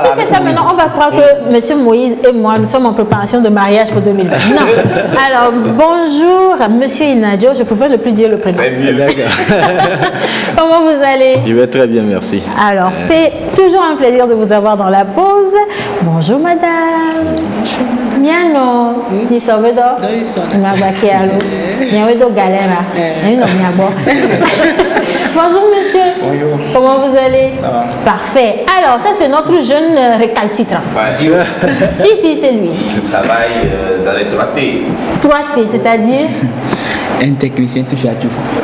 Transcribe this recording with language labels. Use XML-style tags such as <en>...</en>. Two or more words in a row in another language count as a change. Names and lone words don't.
<fr>Si tu fais ça maintenant, on va croire que monsieur Moïse et moi, nous sommes en préparation de mariage pour 2020. Non. Alors, bonjour, monsieur Inadjo. Je préfère ne plus dire le prénom. Comment vous allez? Je vais très bien, merci. Alors, c'est toujours un plaisir de vous avoir dans la pause. Bonjour, madame. Miano, ni sobedo, na bakialo, niawedo galera, Bonjour monsieur. Bonjour. Comment vous allez? Ça va. Parfait. Alors ça c'est notre jeune récalcitrant. Si c'est lui. Je travaille dans les 3T. 3T, c'est-à-dire? Un technicien touche à tout.</fr>